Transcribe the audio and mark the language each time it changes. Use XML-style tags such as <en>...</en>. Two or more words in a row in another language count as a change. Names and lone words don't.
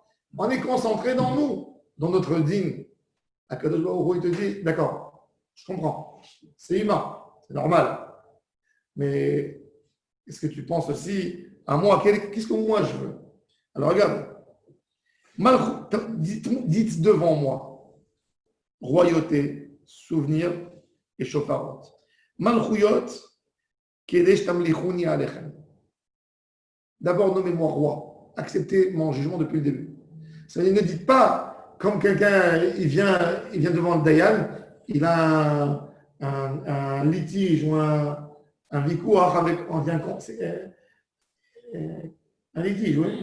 <fr>On est concentré dans nous, dans notre dîme. Akadosh Baruch Hu, il te dit, d'accord, je comprends, c'est humain, c'est normal. Mais est-ce que tu penses aussi à moi? Qu'est-ce que moi je veux? Alors regarde, dites devant moi, royauté, souvenir et shofarot.</fr> <he>מלכויות, כדי שתמליכוני עליכם.</he> <fr>D'abord, nommez-moi roi, acceptez mon jugement depuis le début. C'est-à-dire, ne dites pas, comme quelqu'un, il vient devant le Dayan, il a un litige ou un vikouach avec, on vient un litige, oui.</fr>